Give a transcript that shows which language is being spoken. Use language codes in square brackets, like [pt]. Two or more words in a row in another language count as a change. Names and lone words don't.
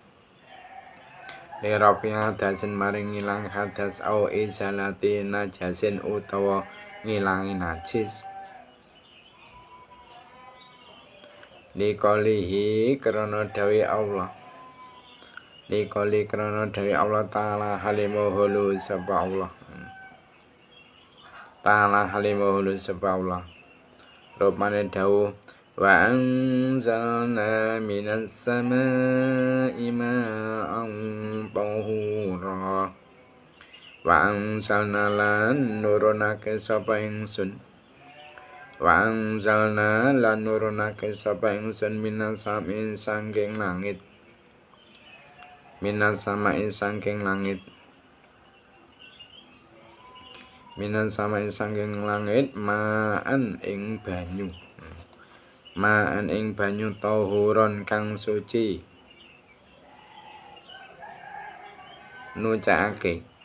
[ar] لرفع حدث [jv] maring ngilangi hadas [ar] أو إزالة نجس [jv] utawa ngilangi najis likolihi krana dawe Allah likoli krana dawe Allah ta'ala halimuhulu sapa Allah rupane dawuh [ar] وأنزلنا من السماء ماء طهورا وأنزلنا [jv] lan nurunake sapa ingsun [ar] من السماء [jv] sangking langit ma'an ing banyu tahuron kang suci nucakake